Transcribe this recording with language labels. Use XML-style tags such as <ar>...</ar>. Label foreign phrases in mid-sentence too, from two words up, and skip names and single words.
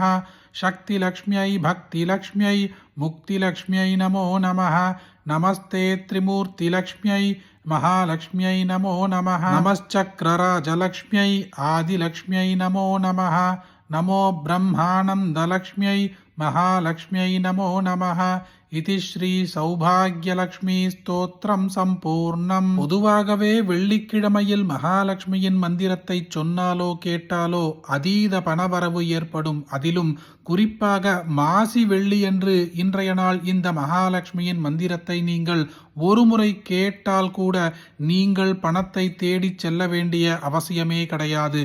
<sa>शक्तिलक्ष्म्यै भक्तिलक्ष्म्यै मुक्तिलक्ष्म्यै नमो नमः. नमस्ते त्रिमूर्तिलक्ष्म्यै महालक्ष्म्यै नमो नमः. नमश्चक्रराजलक्ष्म्यै आदिलक्ष्म्यै नमो नमः. नमो ब्रह्मानन्दलक्ष्म्यै महालक्ष्म्यै नमो नमः. इति श्री सौभाग्यलक्ष्मी स्तोत्रम् सम्पूर्णम्.</sa> <ta>பொதுவாகவே வெள்ளிக்கிழமையில் மகாலட்சுமியின் மந்திரத்தை சொன்னாலோ கேட்டாலோ அதீத பணவரவு ஏற்படும். அதிலும் குறிப்பாக மாசி வெள்ளியன்று இன்றைய நாள் இந்த மகாலட்சுமியின் மந்திரத்தை நீங்கள் ஒரு முறை கேட்டால் கூட நீங்கள் பணத்தை தேடி செல்ல வேண்டிய அவசியமே கிடையாது.</ta>